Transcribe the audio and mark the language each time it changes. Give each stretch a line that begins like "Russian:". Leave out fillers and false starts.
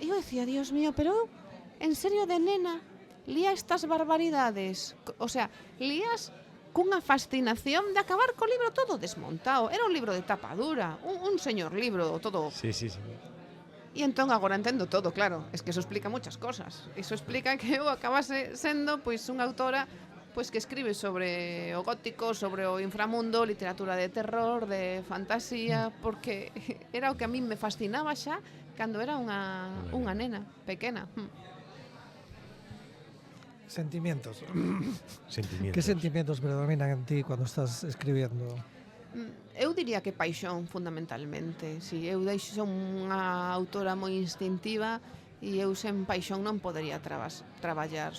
Galician: E eu decía, Dios mío, pero en serio de nena lía estas barbaridades. O sea, lías cunha fascinación de acabar co libro todo desmontado. Era un libro de tapa dura, un señor libro todo. Sí. E entón agora entendo todo, claro,
Spanish: es que eso explica muchas cosas.
Galician: Iso explica que eu acabase sendo pois unha autora pois que escribe sobre o gótico, sobre o inframundo, literatura de terror, de fantasía, porque era o que a mí me fascinaba xa cando era unha nena pequena.
Spanish: Sentimientos. ¿Qué sentimientos predominan en ti cuando estás escribiendo?
Galician: Eu diría que paixón, fundamentalmente. Si, eu son unha autora moi instintiva e eu sen paixón non podería traballar.